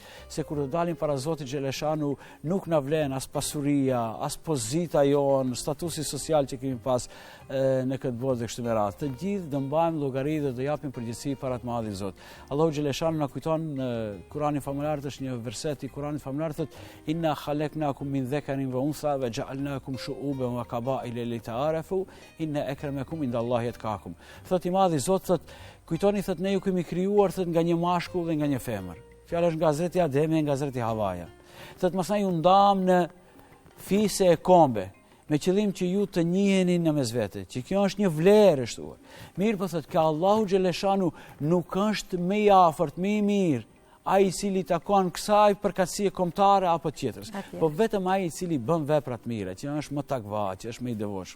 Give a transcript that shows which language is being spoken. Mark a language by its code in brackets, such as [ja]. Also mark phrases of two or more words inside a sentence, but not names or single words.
[sq] Se kur të dalim para Zotit xheleshanu, nuk na vlen as pasuria, as pozita jon, statusi social që kemi pas në këtë botë dhe kështu me radhë. Të gjithë do mbajmë llogari dhe do japim përgjegjësi para të Madhit Zot. Allahu xheleshanu na kujton në Kur'anin famullar, është një verset i Kur'anit famullar thotë: [ar] "إنا خلقناكم من ذكر وأنثى وجعلناكم شعوبا وقبائل لتعارفوا إن أكرمكم عند الله أتقاكم." [sq] Thot i Madhi Zot, thot, kujtoni, thot, ne ju kemi krijuar, thot, nga një mashkull dhe nga një femër. Fjala është nga Hazreti Ademi, nga Hazreti Havaja. Thot, masaj ju ndam në fise e kombe, me qëllim që ju të njiheni në mes vete, që kjo është një vlerë e shtuar. Mirë po thot, ka Allahu xheleshanu nuk është më i afërt, më i mirë ai i cili takon kësaj përkatësie kombëtare apo tjetrës, po vetëm ai i cili bën vepra të mira, që është më takva, që është më i devotshëm.